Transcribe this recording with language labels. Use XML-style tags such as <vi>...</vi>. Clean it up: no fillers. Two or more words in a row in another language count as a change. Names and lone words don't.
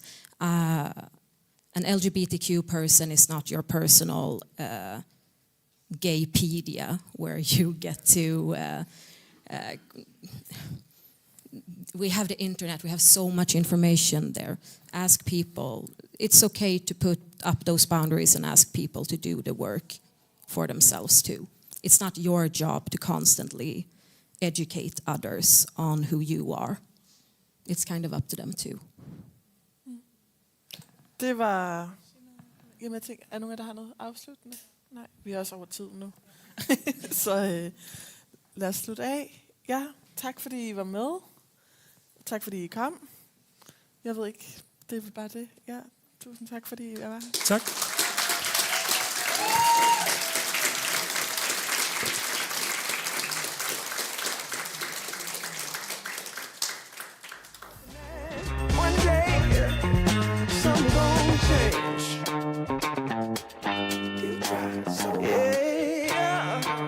<en>An LGBTQ person is not your personal gaypedia where you get to we have the internet, we have so much information there. Ask people. It's okay to put up those boundaries and ask people to do the work for themselves too. It's not your job to constantly educate others on who you are. It's kind of up to them too.</en> <da>Det var... Jamen, jeg tænker, er nogen af der har noget afsluttende? Nej, vi er også over tid nu. Så lad os slutte af. Ja, tak fordi I var med. Tak fordi I kom. Jeg ved ikke, det er vel bare det. Ja, tusind tak fordi I var her. Tak.</da> <en>One day, some gon' change. Yeah.</en>